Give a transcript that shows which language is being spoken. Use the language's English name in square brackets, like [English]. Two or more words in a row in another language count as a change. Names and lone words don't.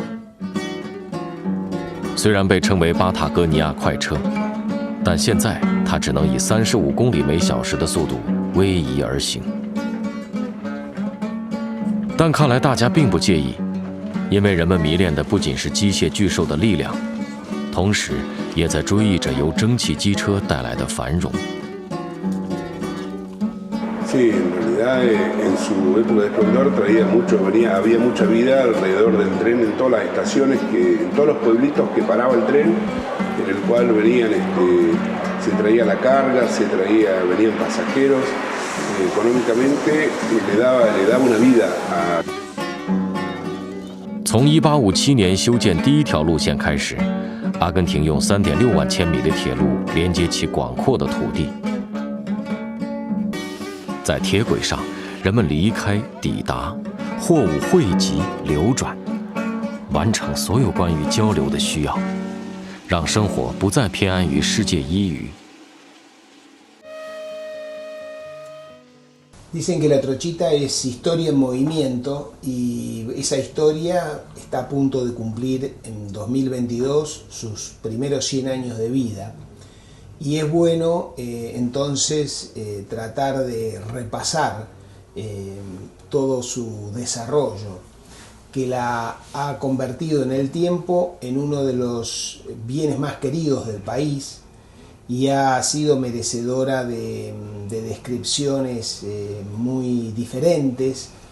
[Chinese] 虽然被称为巴塔哥尼亚快车，但现在它只能以35公里每小时的速度逶迤而行。但看来大家并不介意，因为人们迷恋的不仅是机械巨兽的力量，同时也在追忆着由蒸汽机车带来的繁荣。 [Spanish] Sí, en realidad en su época de esplendor había mucha vida alrededor del tren en todas las estaciones, en todos los pueblitos que paraba el tren, en el cual se traía la carga, venían pasajeros, económicamente le daba una vida a... [Chinese] 从1857年修建第一条路线开始，阿根廷用3.6万千米的铁路连接起广阔的土地。在铁轨上，人们离开、抵达，货物汇集、流转，完成所有关于交流的需要，让生活不再偏安于世界一隅。 [Spanish] Dicen que la Trochita es historia en movimiento y esa historia está a punto de cumplir en 2022 sus primeros 100 años de vida. Y es bueno entonces tratar de repasar todo su desarrollo, que la ha convertido en el tiempo en uno de los bienes más queridos del país, y ha sido merecedora de descripciones muy diferentes,